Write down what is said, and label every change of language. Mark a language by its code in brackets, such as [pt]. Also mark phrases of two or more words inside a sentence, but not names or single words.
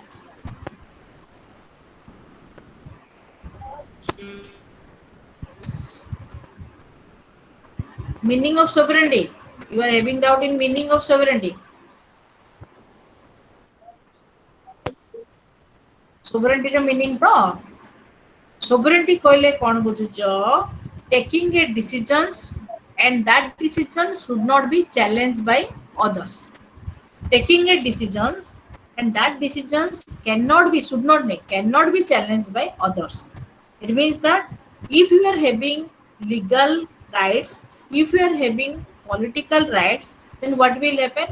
[en] Meaning of sovereignty. You are having doubt in meaning of sovereignty. [or] Sovereignty ର meaning ତ sovereignty କହିଲେ କଣ ବୁଝୁଛ? [en] Taking a decisions and that decision should not be challenged by others. Taking a decisions and that decisions cannot be, should not make, cannot be challenged by others. It means that if you are having legal rights, if you are having political rights, then what will happen?